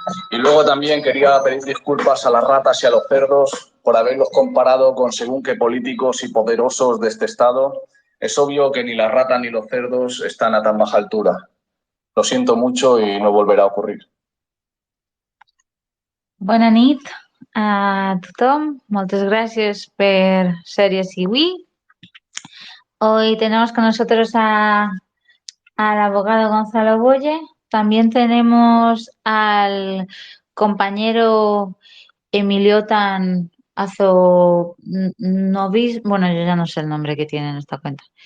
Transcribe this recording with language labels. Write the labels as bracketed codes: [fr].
[es] Y luego también quería pedir disculpas a las ratas y a los cerdos por haberlos comparado con según qué políticos y poderosos de este estado. Es obvio que ni las ratas ni los cerdos están a tan baja altura. Lo siento mucho y no volverá a ocurrir. [ca] Bona nit a tothom. Moltes gràcies per ser així avui. [es] Hoy tenemos con nosotros al abogado Gonzalo Boye. También tenemos al compañero Emiliotan Azonovis. Bueno, yo ya no sé el nombre que tiene en esta cuenta.